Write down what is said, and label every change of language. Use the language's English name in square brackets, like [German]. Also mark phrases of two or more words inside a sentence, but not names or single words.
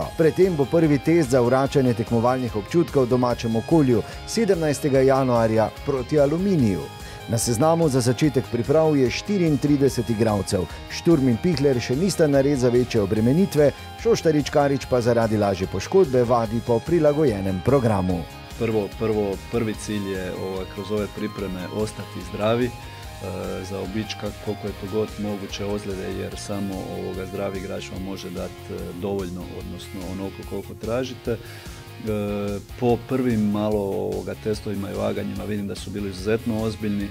[Slovenian] Predtem bo prvi test za vračanje tekmovalnih občutkov v domačem okolju 17. januarja proti Aluminiju. Na seznamu za začetek priprav je 34 igralcev. Šturm in Pihler še nista nared za večje obremenitve, Šoštarič Karič pa zaradi lažje poškodbe vadi po prilagojenem programu. [Croatian] Prvi cilj je kroz ove pripreme ostati zdravi, zaobići koliko je to god moguće ozljede, jer samo zdravi igrač vam može dati dovoljno, odnosno onoliko koliko tražite. Po prvim malo testovima i vaganjima vidim da su bili izuzetno ozbiljni.